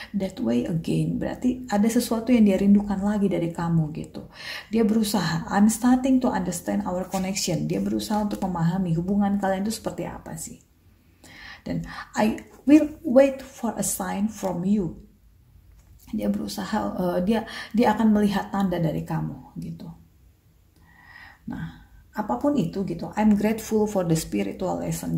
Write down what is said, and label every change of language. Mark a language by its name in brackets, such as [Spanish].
[English] That way again [Indonesian] berarti ada sesuatu yang dia rindukan lagi dari kamu gitu. Dia berusaha, [English] I'm starting to understand our connection. [Indonesian] Dia berusaha untuk memahami hubungan kalian itu seperti apa sih. Dan [English] I will wait for a sign from you. [Indonesian] Dia berusaha, dia akan melihat tanda dari kamu gitu. Nah, apapun itu gitu, [English] I'm grateful for the spiritual lesson.